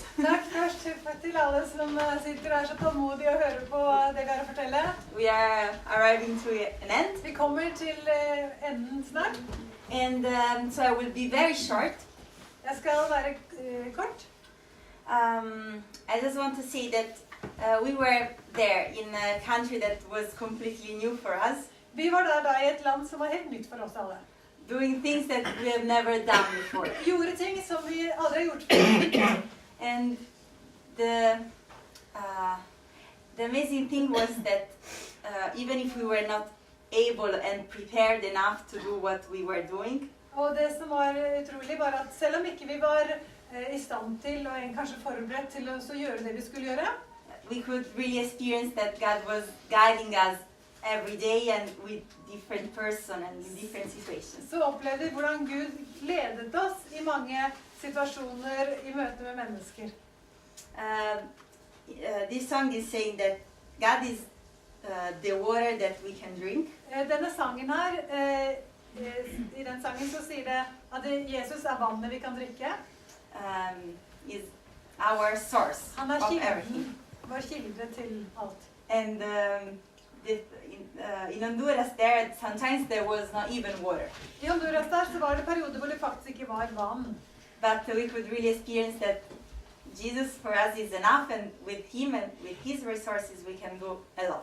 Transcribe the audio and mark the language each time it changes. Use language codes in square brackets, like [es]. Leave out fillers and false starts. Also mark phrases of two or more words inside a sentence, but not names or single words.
[no] Takk først til alle som sitter her så tålmodige og hører på det vi har å fortelle. [en] We are arriving to an end. [no] Vi kommer til enden snart. [en] And so I will be very short. [no] Jeg skal være kort. [en] I just want to say that we were there in a country that was completely new for us. [no] Vi var da i et land som var helt nytt for oss alle. [en] Doing things that we have never done before. [no] Gjorde ting som vi aldri har gjort før. [en] And the amazing thing was that even if we were not able and prepared enough to do what we were doing, [no] Og det som var utrolig var at selv om ikke vi var i stand til og kanskje forberedt til å gjøre det vi skulle gjøre, [en] we could really experience that God was guiding us every day and with different person and in different situations. [no] så opplevde vi hvordan Gud ledet oss i mange situasjoner i møte med mennesker. [en] This song is saying that God is the water that we can drink. [no] Denne sangen her, i den sangen så sier det at Jesus er vannet vi kan drikke. [en] Is our source [no] Han er [en] of everything. [no] kilden, vår kilde til alt. [en] And in Honduras there, sometimes there was not even water. [no] I Honduras der så var det perioder hvor det faktisk ikke var vann. [en] But we could really experience that Jesus for us is enough, and with Him and with His resources we can go a lot.